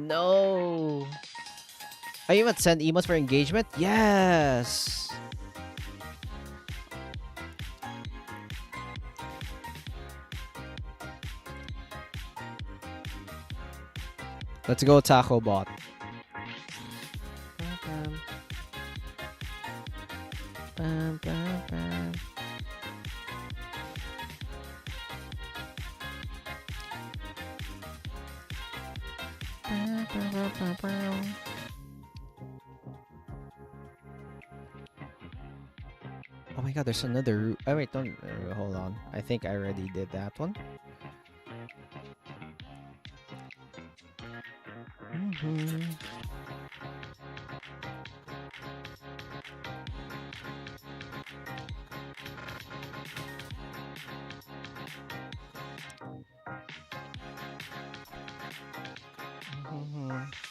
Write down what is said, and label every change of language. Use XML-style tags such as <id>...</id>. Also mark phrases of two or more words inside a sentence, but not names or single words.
<en>No! Are you about to send emotes for engagement? Yes! Let's go, Takobot. Bam, bam, bam. Bam, bam, bam, bam, bam. Oh my god, there's another route. Oh wait, don't hold on. I think I already did that one. Mm-hmm. Mm-hmm.</en>